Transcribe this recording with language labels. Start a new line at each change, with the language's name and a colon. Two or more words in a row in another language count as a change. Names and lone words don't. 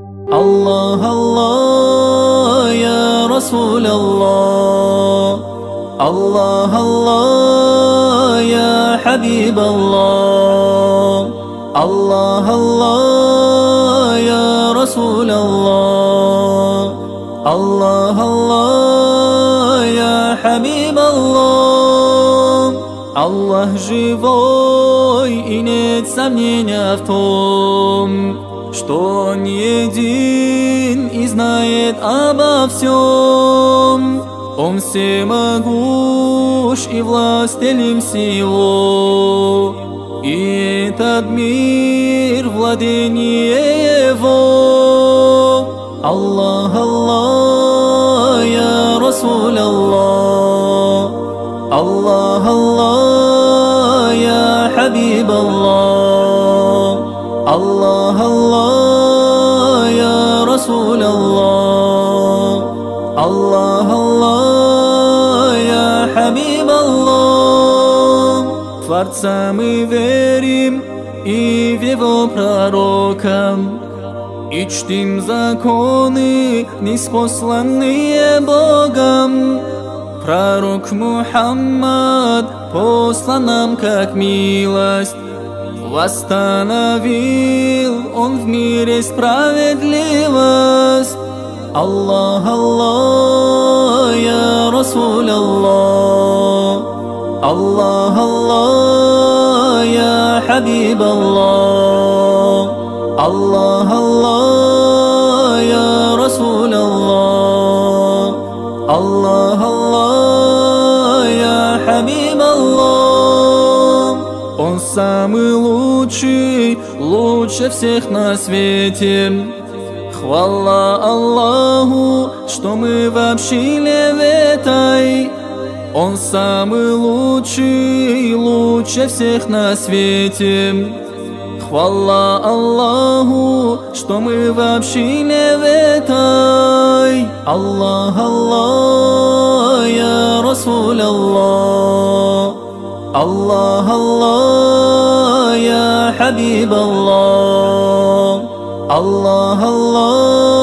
Arabic: الله الله يا رسول الله، الله الله يا حبيب الله، الله الله يا رسول الله، الله الله يا حبيب الله.
Russian: Аллах живой, и нет сомнения в том, что Он един и знает обо всем. Он всемогущ и властелен всего, и этот мир владение Его.
Arabic: الله، الله، يا رسول الله، الله، الله، يا حبيب الله، الله، الله، يا رسول الله، الله، الله, يا حبيب الله.
Russian: В Творца мы верим и в Его пророка, и чтим законы, ниспосланные Богом. Пророк Мухаммад послан нам как милость, восстановил Он в мире справедливость.
Arabic: الله، الله، يا رسول الله، الله، الله، يا حبيب الله، الله، الله، يا رسول الله، الله، الله, يا حبيب الله.
Russian: Он самый лучший, лучше всех на свете. Хвала Аллаху, что мы вообще в этой. Он самый лучший, лучше всех на свете. Хвала Аллаху, что мы вообще в этой.
Arabic: الله، الله، يا رسول الله، الله، الله، يا حبيب الله, الله الله